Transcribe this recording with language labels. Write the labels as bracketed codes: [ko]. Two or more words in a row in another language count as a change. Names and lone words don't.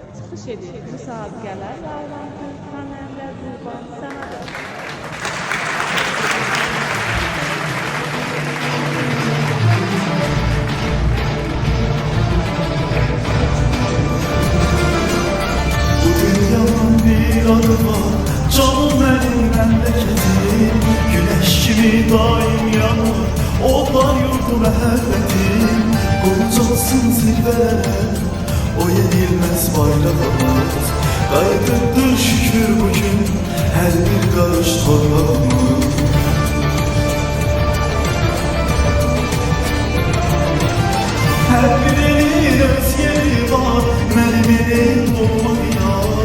[az] Çıxış edir müsabiqələr bağlantı, xanəndə Qurban Səmədə. [tr] Bu dünyanın bir adı var, canım benim memleketim. Güneş gibi daim yanır, onlar yurdu məhəbbətim. Qoncansın zirvələrə, o yenilmez bayrağımız. [az] Qayıdıbdır şükür bugün her bir qarış torpağımız. Her bir elin öz yeri var, mənim elim doğma diyar.